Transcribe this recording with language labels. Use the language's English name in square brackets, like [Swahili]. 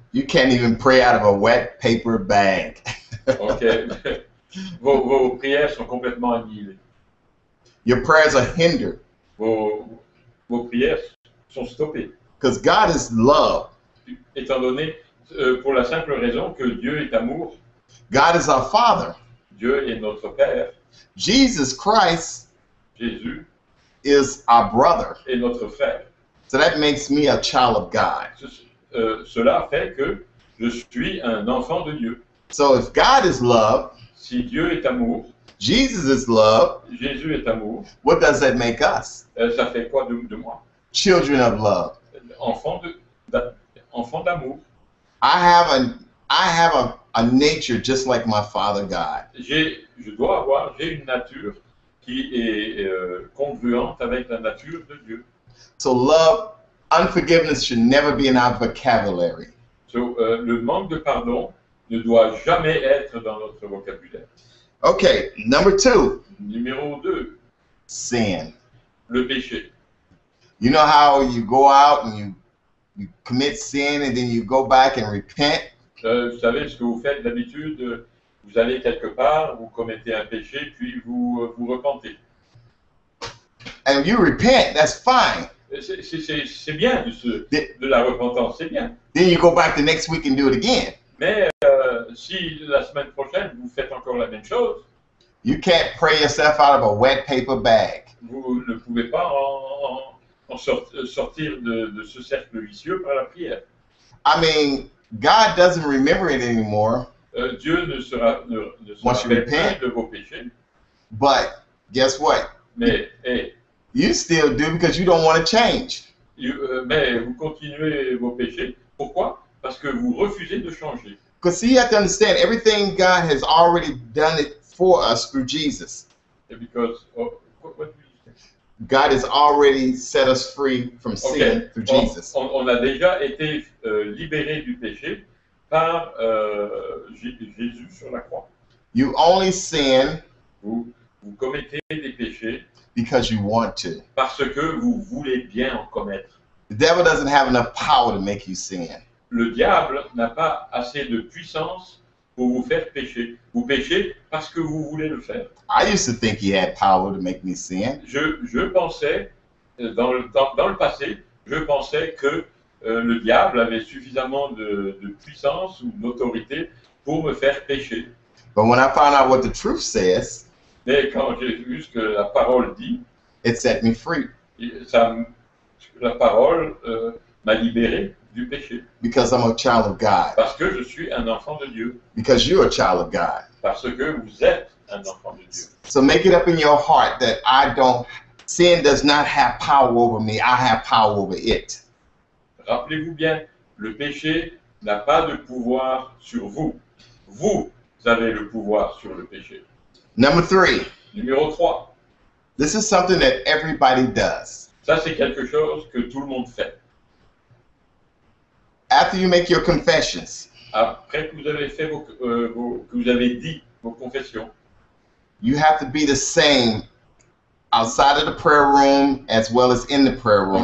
[English] You can't even pray out of a wet paper bag. Ok. [French] Vos prières sont complètement annihilées. [English] Your prayers are hindered [French] Vos prières sont stoppées. [English] because God is love. [French] Étant donné, pour la simple raison que Dieu est amour, [English] God is our Father. [French] Dieu est notre Père, [English] Jesus Christ [French] Jésus [English] is our brother. [French] est notre frère. [English] So that makes me a child of God. [French] Cela fait que je suis un enfant de Dieu. [English] So if God is love, [French] Si Dieu est amour, [English] Jesus is love, [French] Jésus est amour, [English] what does that make us? [French] ça fait quoi de moi? [English] Children of love. [French] Enfant d'amour. [English] I have a nature just like my Father God. [French] J'ai une nature qui est congruente avec la nature de Dieu. [English] So love, unforgiveness should never be in our vocabulary. [French] So, le manque de pardon ne doit jamais être dans notre vocabulaire. [English] Okay, number 2, [French] Numéro 2, [English] sin. [French] le péché. [English] You know how you go out and you commit sin and then you go back and repent? [French] Vous savez ce que vous faites d'habitude, vous allez quelque part, vous commettez un péché, puis vous vous repentez. [English] And you repent, that's fine. [French] C'est bien de la repentance, c'est bien. [English] Then you go back the next week and do it again. [French] Mais si la semaine prochaine vous faites encore la même chose, [English] You can't pray yourself out of a wet paper bag. [French] vous ne pouvez pas sortir de ce cercle vicieux par la prière. [English] I mean, God doesn't remember it anymore, [French] Dieu ne se [English] Once you [French] rappelle [English] repent. [French] plus de vos péchés, [English] but guess what? [French] mais, [English] You still do because you don't want to change. [French] mais vous continuez vos péchés. Pourquoi? Parce que vous refusez de changer. [English] Because see, you have to understand, everything God has already done it for us through Jesus. Because, what do you say? God has already set us free from sin Okay. through Jesus. [French] On a déjà été libérés du péché par Jésus sur la croix. [English] You only sin [French] Vous commettez des péchés [English] because you want to. [French] parce que vous voulez bien en commettre. [English] The devil doesn't have enough power to make you sin. [French] Le diable n'a pas assez de puissance pour vous faire pécher. Vous péchez parce que vous voulez le faire. [English] I used to think he had power to make me sin. [French] Je pensais, dans le passé, je pensais que le diable avait suffisamment de puissance ou d'autorité pour me faire pécher. [English] But when I found out what the truth says, [French] Mais quand j'ai vu ce que la parole dit, [English] it set me free [French] la parole m'a libéré du péché. [English] because I'm a child of God. [French] Parce que je suis un enfant de Dieu. [English] Because you're a child of God. [French] Parce que vous êtes un enfant de Dieu. [English] So make it up in your heart that sin does not have power over me. I have power over it. [French] Rappelez-vous bien, le péché n'a pas de pouvoir sur vous. Vous avez le pouvoir sur le péché. [English] Number 3, [French] Numéro 3. [English] this is something that everybody does. [French] Ça, c'est quelque chose que tout le monde fait. [English] After you make your confessions, [French] Après que vous avez fait que vous avez dit vos confessions, [English] you have to be the same outside of the prayer room as well as in the prayer room.